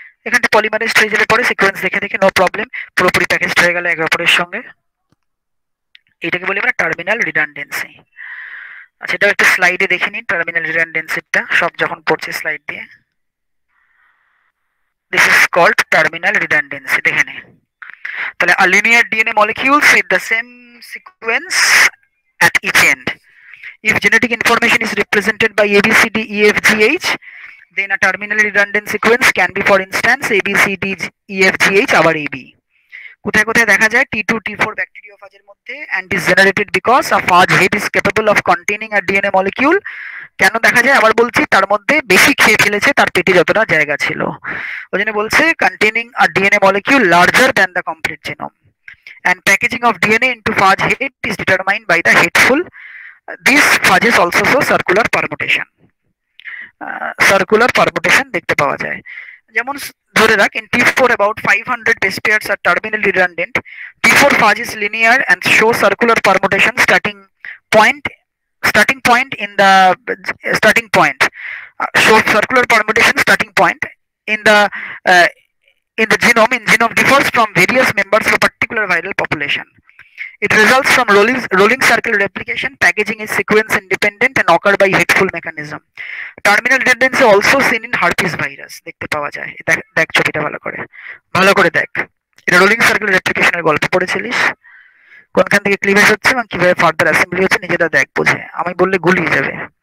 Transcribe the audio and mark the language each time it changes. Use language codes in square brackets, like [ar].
[bn] এখানটা পলিমারাইজড হয়ে যাবে পরে সিকোয়েন্স দেখে দেখে, নো প্রবলেম, পুরোপুরি প্যাকেজড হয়ে গেল একে অপরের সঙ্গে। এটাকে বলি আমরা টার্মিনাল রিডান্ডেন্সি। আচ্ছা, এটা একটা স্লাইডে দেখে নিন টার্মিনাল রিডান্ডেন্সিটা, সব যখন পড়ছে স্লাইড দিয়ে। [en] this is called terminal redundancy, [bn] দেখে নে। তাহলে [en] a linear DNA molecules with the same sequence at each end. If genetic information is represented by ABCDEFGH, then a terminally redundant sequence can be, for instance, ABCDEFGH [bn] আবার [en] AB. [bn] কোথায় কোথায় দেখা যায় T2 T4 ব্যাকটেরিওফাজের মধ্যে, [en] and is generated because a phage head is capable of containing a DNA molecule. [bn] কেন দেখা যায় আবার বলছি, তার মধ্যে বেশি খেয়ে ফেলেছে তার পেটে যতটা জায়গা ছিল, ওই জন্য বলছে [en] containing a DNA molecule larger than the complete genome. And packaging of DNA into phage head is determined by the headful. These phages also show circular permutation. [bn] Circular permutation দেখতে পাওয়া যায়। যেমন ধরে রাখ [en] in T4 about 500 base pairs are terminally redundant. T4 phage is linear and show circular permutation starting point in the starting point. Show circular permutation starting point in the genome. In genome differs from various members of a particular viral population. It results from rolling circle replication. Packaging is sequence independent and occur by headful mechanism. Terminal redundancy also seen in herpes virus [bn] দেখতে পাওয়া যায়। দেখ ছবিটা ভালো করে দেখ, এটা rolling circle রেপ্লিকেশনের গল্প পড়েছিলিস, কোনখান থেকে ক্লিভেজ হচ্ছে এবং কিভাবে ফার্দার অ্যাসেম্বলি হচ্ছে নিজেরা দেখ বুঝে, আমি বললে গুলিয়ে যাবে।